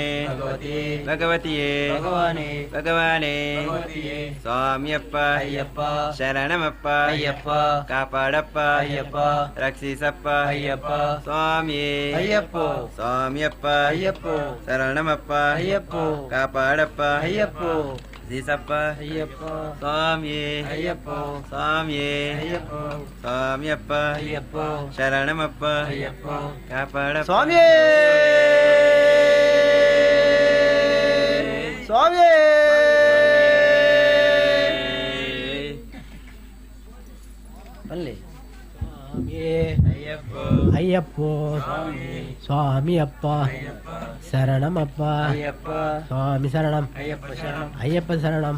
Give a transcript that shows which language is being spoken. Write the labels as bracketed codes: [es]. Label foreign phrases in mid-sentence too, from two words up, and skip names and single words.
[ml] ഭഗവതിയെ ഭഗവാനെ സ്വാമിയപ്പ ശരണമപ്പ കാപ്പാടപ്പ രക്ഷിസപ്പ സ്വാമിയെ സ്വാമിയപ്പ ശരണമപ്പ കാപ്പാടപ്പ രക്ഷിസപ്പ സ്വാമിയെ സ്വാമിയപ്പ ശരണമപ്പ കാപ്പാടപ്പ [ta] சுவாமியே சுவாமியே சுவாமியே ஐயப்போ ஐயப்போ சுவாமி அப்பா சரணமப்பா சுவாமி சரணம் ஐயப்ப சரணம்